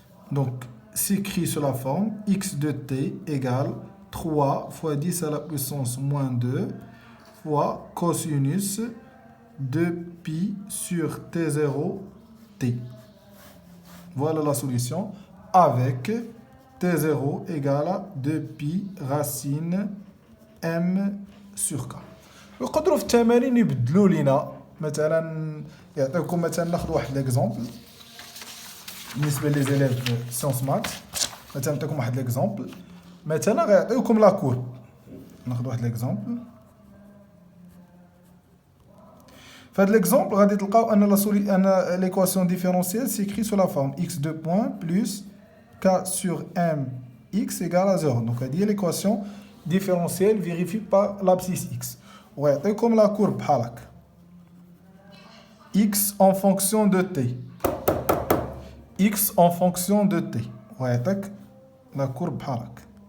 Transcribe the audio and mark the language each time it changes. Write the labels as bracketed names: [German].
[French] Donc, s'écrit sur la forme x de t égale 3 fois 10 à la puissance moins 2 fois cosinus de pi sur t0 t. Voilà la solution avec t0 égale à 2pi racine m sur k. [Arabic] يقدروا في التمارين يبدلوا لنا مثلا يعطيكم مثلا ناخذ واحد ليكزامبل بالنسبه لي زيليف سيونس مات مثلا نعطيكم واحد ليكزامبل مثلا غيعطيوكم لا كورب ناخذ واحد ليكزامبل فهاد ليكزامبل غادي تلقاو ان ليكواسيون ديفيرونسيال سيكري سو لا فورم [French] x2 بوين بلس k sur m x égale à 0. Donc [Arabic] هادي هي [French] ليكواسيون ديفيرونسيال فيريفي بار l'abscisse x. [Arabic] ويعطيكم لا كورب بحال هكا [French] x en fonction de t. x en fonction de t. [Arabic] ويعطيك la courbe بحال هكا.